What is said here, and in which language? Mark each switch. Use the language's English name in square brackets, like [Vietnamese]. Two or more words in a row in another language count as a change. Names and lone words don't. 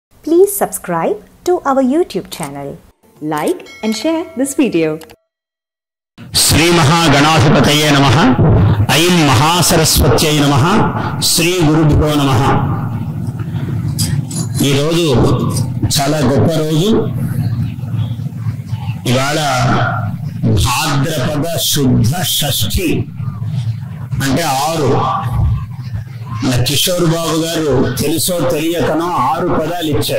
[English] Please subscribe to our YouTube channel. Like and share this video. [Sanskrit] श्री महागणाधिपतये नमः। ऐं महासरस्वत्यै नमः। श्री गुरुभ्यो नमः। [Telugu] ఈ రోజు చాలా గొప్ప రోజు। ఇవాళ భాద్రపద శుద్ధ షష్ఠి అంటే 6। కిషోర్ బాబు గారు తెలుసో తెలియకనో 6 పదాలు ఇచ్చారు।